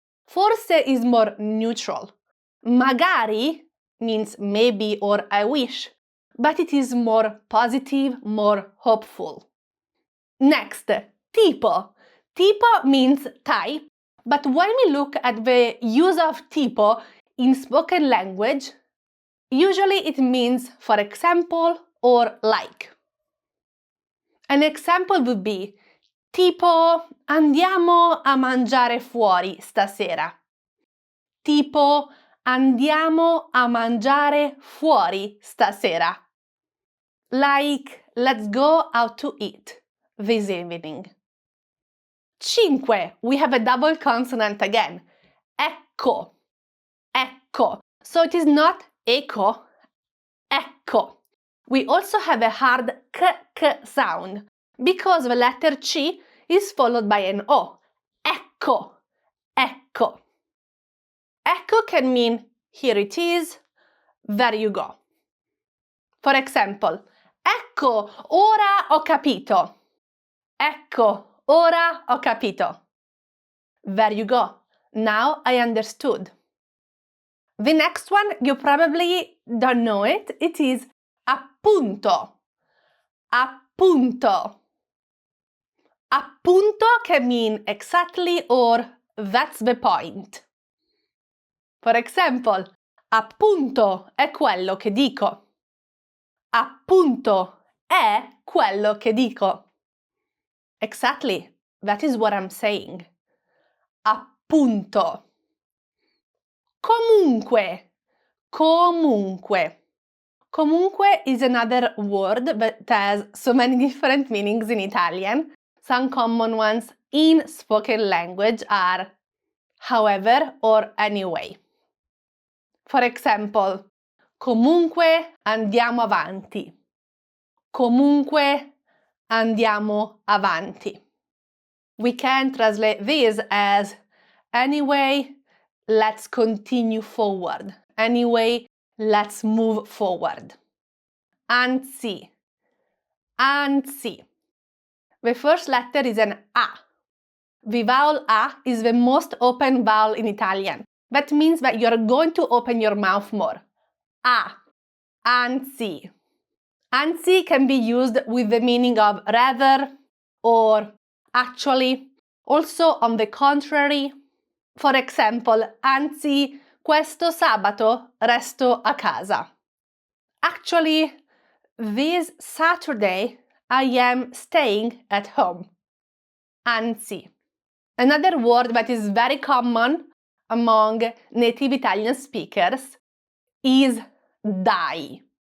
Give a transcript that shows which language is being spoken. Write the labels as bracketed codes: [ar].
[en] Forse is more neutral. Magari means maybe or I wish, but it is more positive, more hopeful. Next, tipo. Tipo means type, but when we look at the use of tipo in spoken language, usually it means for example or like. An example would be [it] tipo andiamo a mangiare fuori stasera. Tipo andiamo a mangiare fuori stasera. [en] Like let's go out to eat this evening. 5. We have a double consonant again. Ecco. Ecco. So it is not eco. Ecco. We also have a hard k sound because the letter C is followed by an O. Ecco. Ecco. Ecco can mean here it is, there you go. For example, [it] ecco, ora ho capito. Ecco, ora ho capito. [en] There you go. Now I understood. The next one, you probably don't know it. It is appunto. Appunto. Appunto can mean exactly or that's the point. For example, [it] appunto è quello che dico. Appunto è quello che dico. [en] Exactly, that is what I'm saying. Appunto. Comunque. Comunque. Comunque is another word that has so many different meanings in Italian. Some common ones in spoken language are however or anyway. For example, [it] comunque andiamo avanti. Comunque andiamo avanti. [en] We can translate this as Anyway, let's continue forward. Anyway, let's move forward. Anzi. Anzi. The first letter is an A. The vowel A is the most open vowel in Italian. That means that you're going to open your mouth more. A. Anzi. Anzi can be used with the meaning of rather or actually, also on the contrary. For example, [it] anzi, questo sabato resto a casa. [en] Actually, this Saturday I am staying at home. Anzi. Another word that is very common among native Italian speakers is dai.